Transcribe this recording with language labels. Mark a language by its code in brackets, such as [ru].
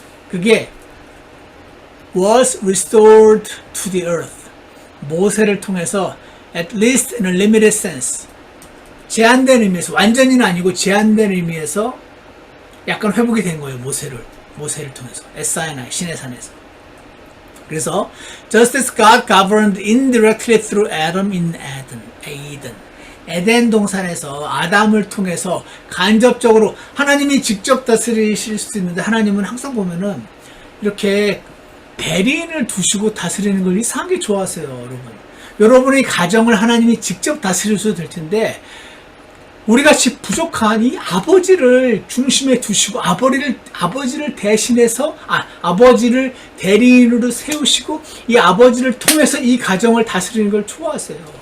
[ko] 그게 [en] was restored to the earth. [ko] 모세를 통해서 [en] at least in a limited sense. [ko] 제한된 의미에서, 완전히는 아니고 제한된 의미에서 약간 회복이 된 거예요. 모세를 통해서. 에사이나이, 시내산에서. 그래서 [en] just as God governed indirectly through Adam in Eden. [ko] 에덴 동산에서 아담을 통해서 간접적으로 하나님이 직접 다스리실 수 있는데 하나님은 항상 보면은 이렇게 대리인을 두시고 다스리는 걸 이상하게 좋아하세요, 여러분. 여러분의 가정을 하나님이 직접 다스려줘도 될 텐데 우리 같이 부족한 이 아버지를 중심에 두시고 아버지를 대신해서 아버지를 대리인으로 세우시고 이 아버지를 통해서 이 가정을 다스리는 걸 좋아하세요.